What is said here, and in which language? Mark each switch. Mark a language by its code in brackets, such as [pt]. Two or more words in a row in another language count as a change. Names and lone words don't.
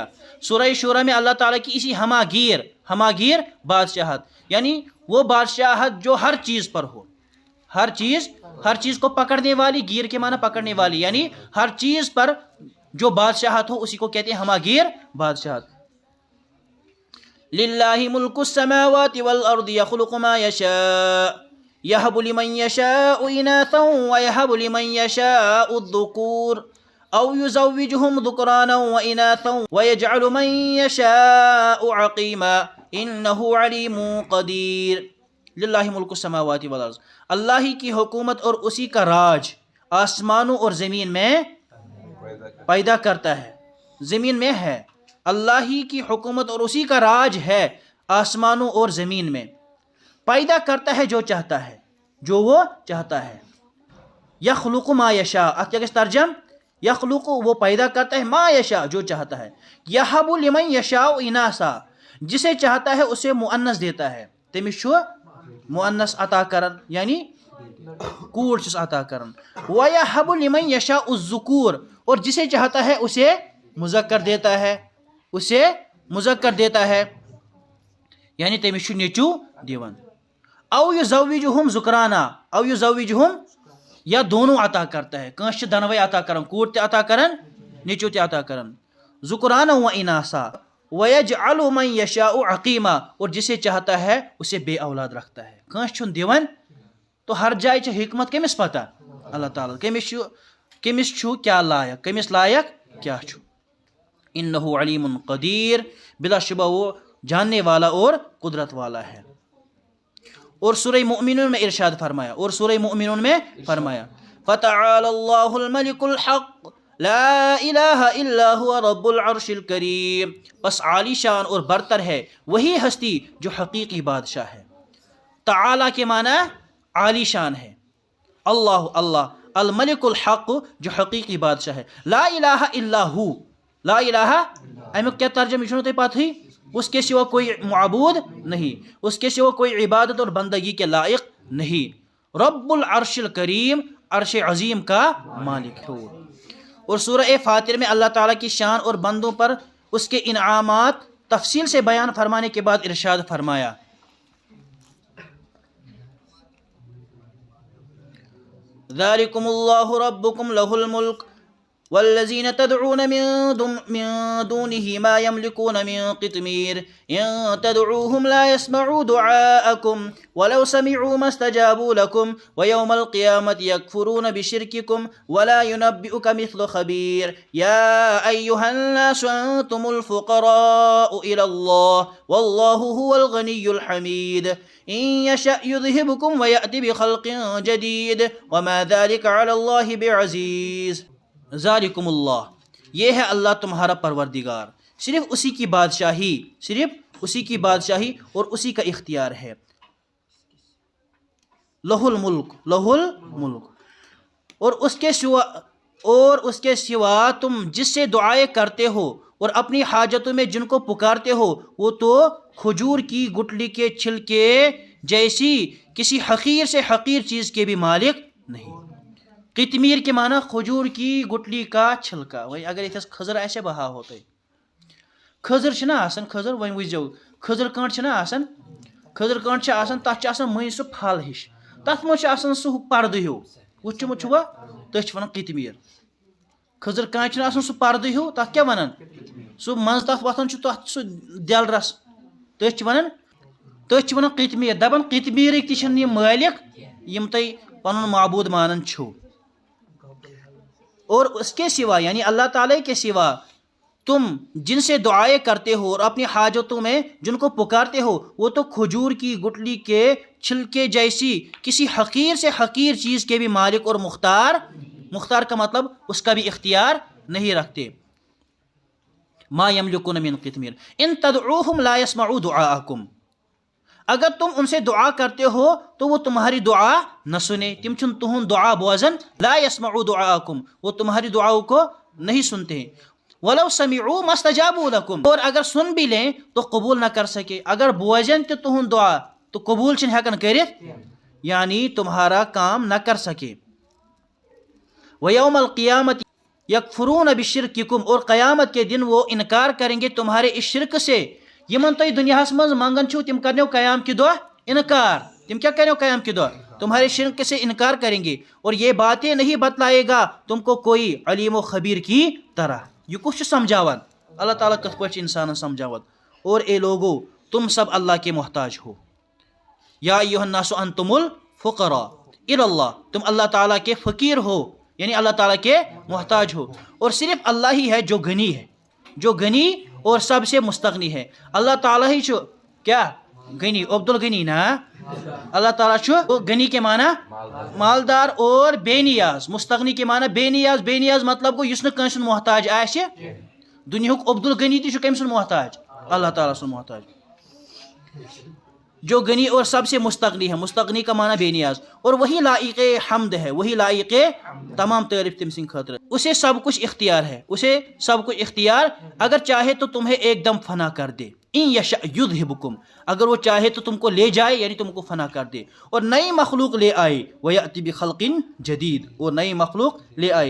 [ur] سورہ شورى میں اللہ تعالیٰ کی اسی ہماگیر بادشاہت، یعنی وہ بادشاہت جو ہر چیز پر ہو، ہر چیز کو پکڑنے والی، گیر کے معنی پکڑنے والی، یعنی ہر چیز پر جو بادشاہت ہو اسی کو کہتے ہیں ہماگیر بادشاہت. [ar] للہ ملک السماوات والارض یخلق ما یشاء یہب لمن یشاء اناثا ویہب لمن یشاء الذکور او یزوجہم ذکرانا واناثا ویجعل من یشاء عقیما انہ علیم قدیر. للہ ملک السماوات والارض، [ur] اللہ ہی کی حکومت اور اسی کا راج آسمانوں اور زمین میں پیدا کرتا ہے، زمین میں ہے. اللہ ہی کی حکومت اور اسی کا راج ہے آسمانوں اور زمین میں. پیدا کرتا ہے جو چاہتا ہے، جو وہ چاہتا ہے. [ar] یخلق ما یشاء، [ks] ات کیا ترجم، [ur] یخلق وہ پیدا کرتا ہے، [ar] ما یشاء [ur] جو چاہتا ہے. [ar] یہب لمن یشاء اناثا، [ur] جسے چاہتا ہے اسے مؤنث دیتا ہے، [ks] تمس چھُ مؤنث عطا کرن یعنی کوڑ چھس عطا کرن. [ar] وَيَحَبُ لِمَنْ يَشَاءُ الذُّكُورَ، [ur] اور جسے چاہتا ہے اسے مذکر دیتا ہے، اسے مذکر دیتا ہے یعنی [ks] تمس چھُ نیچو دیوان. [ar] او یزوجہم ذکرانا، او یزوجہم [ur] یا دونوں عطا کرتا ہے، [ks] کانس چھ دنوے عطا کرن، کوڑ تہ عطا کرن، نیچو تہ عطا کرن. [ar] ذکرانا و اناسا. وَيَجْعَلُ مَنْ يَشَاءُ عَقِيمًا، [ur] اور جسے چاہتا ہے اسے بے اولاد رکھتا ہے. [ks] کانس چھُن دیوان تو ہر جائے چھ حکمت کمس پتہ، اللہ تعالیٰ کمس چھُ کیا لائق، کمس لائق کیا چھُ. [ar] انہ علیم قدیر، [ur] بلا شبہ وہ جاننے والا اور قدرت والا ہے. اور سورہ مؤمنون میں ارشاد فرمایا، اور سورہ مؤمنون میں فرمایا [ar] فَتَعَالَى اللَّهُ الْمَلِكُ الْحَقُّ لا الہ الا هو رب العرش الکریم. [ur] پس عالی شان اور برتر ہے وہی ہستی جو حقیقی بادشاہ ہے. تعالی کے معنی عالی شان ہے، [ar] اللہ الملک الحق [ur] جو حقیقی بادشاہ ہے. [ar] لا الہ الا ہو، لا الہ [ks] امیک کیا ترجمہ چھو تہ پتہ ہی، [ur] اس کے سوا کوئی معبود نہیں، اس کے سوا کوئی عبادت اور بندگی کے لائق نہیں. [ar] رب العرش الکریم، [ur] عرش عظیم کا مالک ہو. اور سورہ فاطر میں اللہ تعالیٰ کی شان اور بندوں پر اس کے انعامات تفصیل سے بیان فرمانے کے بعد ارشاد فرمایا [ar] ذالکم اللہ ربکم لہ الملک والذين تدعون من دونه ما يملكون من قطمير إن تدعوهم لا يسمعوا دعاءكم ولو سمعوا ما استجابوا لكم ويوم القيامة يكفرون بشرككم ولا ينبئك مثل خبير يا أيها الناس أنتم الفقراء إلى الله والله هو الغني الحميد إن يشأ يذهبكم ويأتي بخلق جديد وما ذلك على الله بعزيز ذالکم اللہ، [ur] یہ ہے اللہ تمہارا پروردگار، صرف اسی کی بادشاہی اور اسی کا اختیار ہے۔ [ar] لہ الملک [ur] اور اس کے سوا تم جس سے دعائیں کرتے ہو اور اپنی حاجتوں میں جن کو پکارتے ہو وہ تو کھجور کی گٹلی کے چھلکے جیسی کسی حقیر سے حقیر چیز کے بھی مالک نہیں۔ قطمیر کے معنی کھجور کی گٹلی کا چھلکا، وہی اگر یہ کھزر ایسے بہا ہوتا ہے، [ks] کھزر چھنا آسان، کھزر وہی وچھو کھزر کانٹ چھنا آسان، کھزر کانٹ چھا آسان، تاتھ چھا آسان مٔنٛزۍ سُہ پھل ہِش، تتھ منٛز چھُ آسان سُہ پردٕ ہیوٗ، وٕچھمُت چھُوا تٔتھۍ چھِ ونان قطمیر۔ کھزر کانٹ چھُنہٕ آسان سُہ پردٕ ہیوٗ، تتھ کیاہ ونان، سُہ منٛزٕ تتھ وۄتھان چھُ تتھ سُہ دٮ۪ل رس، تٔتھۍ چھِ ونان قطمیر۔ دپان قطمیرٕکۍ تہِ چھِنہٕ یِم مٲلِک یِم تُہۍ پنُن معبوٗد مانان چھِو، [ur] اور اس کے سوا یعنی اللہ تعالیٰ کے سوا تم جن سے دعائیں کرتے ہو اور اپنی حاجتوں میں جن کو پکارتے ہو وہ تو کھجور کی گٹلی کے چھلکے جیسی کسی حقیر سے حقیر چیز کے بھی مالک اور مختار کا مطلب اس کا بھی اختیار نہیں رکھتے۔ [ar] ما یملکون من قطمیر ان تدعوہم لا یسمعوا دعاءکم، [ur] اگر تم ان سے دعا کرتے ہو تو وہ تمہاری دعا نہ سنے، [ks] تم چھن تہن دعا بوزن، [ar] لا یسمعوا دعاءکم [ur] وہ تمہاری دعاؤں کو نہیں سنتے ہیں، [ar] ولو سمعوا ما استجابوا لکم [ur] اور اگر سن بھی لیں تو قبول نہ کر سکے، [ks] اگر بوزن تو تہن دعا تو قبول چھن ہیکن کرت [ur] یعنی تمہارا کام نہ کر سکے۔ [ar] ویوم القیامت یکفرون بشرککم [ur] اور قیامت کے دن وہ انکار کریں گے تمہارے اس شرک سے، [ks] یمن تُہۍ دنیاہس منٛز منگان چھو تم کرنو قیام کے دۄہ انکار، تم کیا کرنو قیام کے دۄہ [ur] تمہارے شرک سے انکار کریں گے، اور یہ باتیں نہیں بتلائے گا تم کو کوئی علیم و خبیر کی طرح۔ [ks] یہ کچھ سمجھاوان اللہ تعالیٰ کت پٲٹھۍ چھُ انسانن سمجھاوان، [ur] اور اے لوگو تم سب اللہ کے محتاج ہو، [ar] یا ایھا الناس انتم الفقراء الی اللہ، [ur] تم اللہ تعالیٰ کے فقیر ہو یعنی اللہ تعالیٰ کے محتاج ہو، اور صرف اللہ ہی ہے جو غنی ہے، جو غنی اور سب سے مستغنی ہے۔ [ks] اللہ تعالیٰ ہی چھو کیا غنی، عبد الغنی نا، اللہ تعالیٰ چھو غنی [ur] کے معنی مالدار اور بے نیاز، مستغنی کے معنی بے نیاز [ks] مطلب گو یس نہ کٲنٛسہِ ہُنٛد محتاج آسہِ، دنیاہُک عبد الغنی تہِ چھُ کٔمۍ سُنٛد محتاج، اللہ تعالیٰ سُنٛد محتاج، [ur] جو غنی اور سب سے مستغنی ہے، مستغنی کا معنی بے نیاز، اور وہی لائق حمد ہے، وہی لائق تمام تعریف [ks] تم سن خاطر، [ur] اسے سب کچھ اختیار ہے، اسے سب کچھ اختیار، اگر چاہے تو تمہیں ایک دم فنا کر دے، [ar] ان یشاء یذہبکم [ur] اگر وہ چاہے تو تم کو لے جائے یعنی تم کو فنا کر دے اور نئی مخلوق لے آئے، [ar] ویأتی بخلق جدید [ur] اور نئی مخلوق لے آئے۔